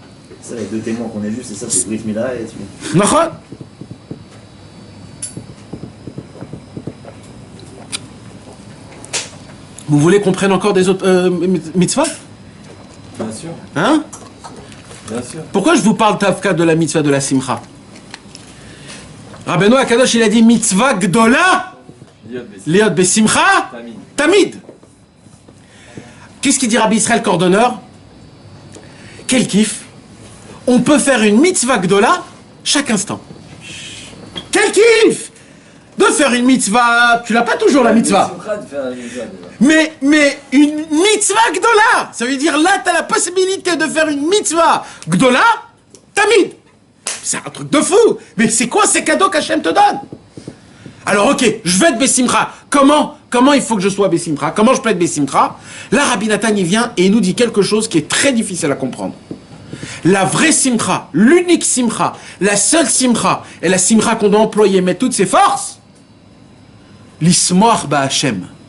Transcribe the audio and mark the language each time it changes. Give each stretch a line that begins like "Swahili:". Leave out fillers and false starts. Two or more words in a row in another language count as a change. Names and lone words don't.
French: Ça, les 2 témoins qu'on est juste, c'est ça, c'est Brit Mila et tu... Nachon. Vous voulez qu'on prenne encore des autres mitzvahs? Bien sûr. Hein? Bien sûr. Pourquoi je vous parle tafka de la mitzvah de la simcha? Rabbeinu HaKadosh, il a dit
Hebrew: מצוה גדולה להיות בשמחה תמיד.
French: Qu'est-ce qu'il dit Rabbi Israël Cordonneur? Quel kiff! On peut faire une
Hebrew: מצוה גדולה
French: chaque instant. Quel kiff! De faire une mitzvah, tu l'as pas toujours la mitzvah. Mais une
Hebrew: מצוה גדולה,
French: ça veut dire là tu as la possibilité de faire une
Hebrew: מצוה גדולה תמיד.
French: C'est un truc de fou. Mais c'est quoi ces cadeaux qu'Hachem te donne? Alors ok, je veux être Bessimcha. Comment il faut que je sois Bessimcha? Comment je peux être Bessimcha? Là, Rabbi Nathan, il vient et il nous dit quelque chose qui est très difficile à comprendre. La vraie simcha, l'unique simcha, la seule simcha, et la simcha qu'on doit employer, mettre toutes ses forces,
Hebrew: לשמוח בהשם.